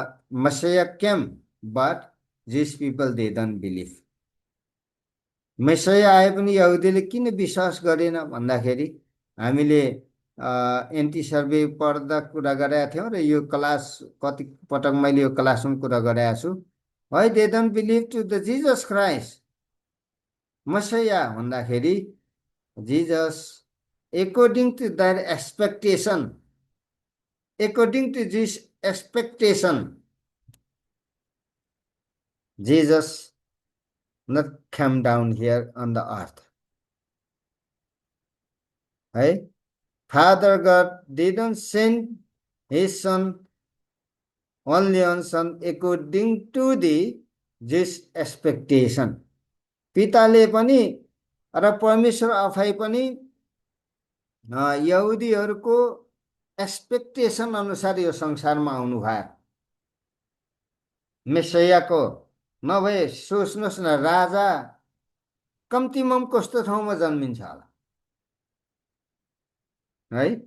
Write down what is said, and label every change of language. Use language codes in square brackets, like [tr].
[en] Messiah came, but these people they don't believe. [ne] Messiah आए पनि यहुदीले किन विश्वास गरेन भन्दाखेरि हामीले एन्टी सर्वे पढ्दा कुरा गरेका थियौँ र यो क्लास कति पटक मैले यो क्लासमा कुरा गरेको छु। [en] है they don't believe to the Jesus Christ. [ne] मसिया भन्दाखेरि [en] Jesus according to their expectation, according to this expectation, Jesus not come down here on the earth. Right? Father God didn't send his son, only one son, according to this expectation. [ne] पिताले पनि र परमेश्वर आफै पनि यहुदीहरूको expectation अनुसार यो संसारमा आउनु भयो। मेसियाको नभए सोच्नुहोस् न, राजा कम्तीमा कस्तो ठाउँमा जन्मिन्छ होला है?